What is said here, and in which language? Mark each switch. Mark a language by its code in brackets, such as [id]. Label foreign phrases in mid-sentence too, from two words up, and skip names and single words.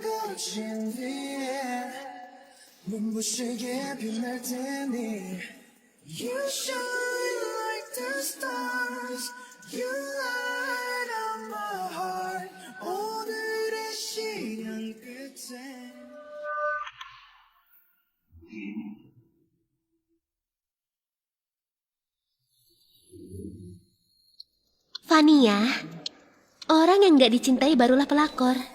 [ko] 거친 위에 눈부시게 빛날 테니 [en] You shine like the stars You light up my heart [ko] 오늘의 시간 끝에 [id] Vania, orang yang gak dicintai barulah pelakor.